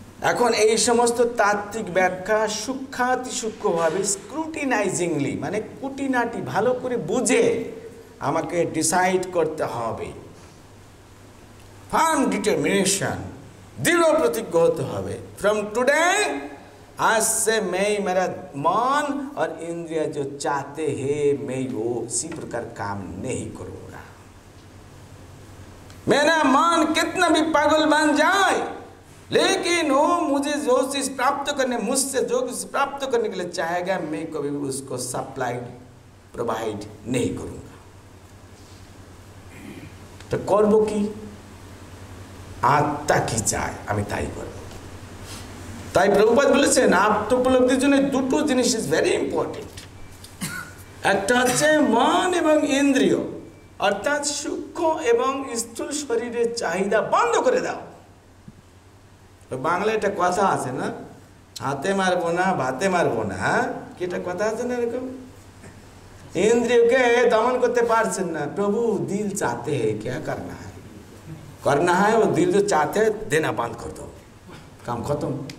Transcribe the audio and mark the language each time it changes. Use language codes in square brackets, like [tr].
[bn] এখন এই সমস্ত তাত্ত্বিক ব্যাখ্যা সূক্ষ্মাতি সূক্ষ্মভাবে স্ক্রুটিনাইজিংলি, মানে কুটিনাটি ভালো করে বুঝে আমাকে ডিসাইড করতে হবে। [en] firm determination, [bn] দৃঢ় প্রতিজ্ঞ হতে হবে। [en] from today, [hi] आज से मैं मेरा मन और इंद्रिय जो चाहते हैं मैं वो उसी प्रकार काम नहीं करूँगा। मेरा मन कितना भी पागल बन जाए, लेकिन वो मुझे जो चीज़ प्राप्त करने, मुझसे जो चीज़ प्राप्त करने के लिए चाहेगा, मैं कभी भी उसको सप्लाई प्रोवाइड नहीं करूँगा। [bn] तो करबो की? আত্মা কি চায় আমি তাই করব। তাই প্রভুপাদ বলেছেন আত্মোপলব্ধির জন্য দুটো জিনিস [en] Is very important. [bn] একটা হচ্ছে মন এবং ইন্দ্রিয়, অর্থাৎ সূক্ষ্ম এবং স্থূল শরীরের চাহিদা বন্ধ করে দাও। বাংলায় একটা কথা আছে না, হাতে মারবো না ভাতে মারবো না, কি একটা কথা আছে না এরকম? ইন্দ্রিয়কে দমন করতে পারছেন না, প্রভু [hi] দিল চাহতে है क्या करना है, करना है वो दिल जो चाहते है देना बंद कर दो, काम खत्म।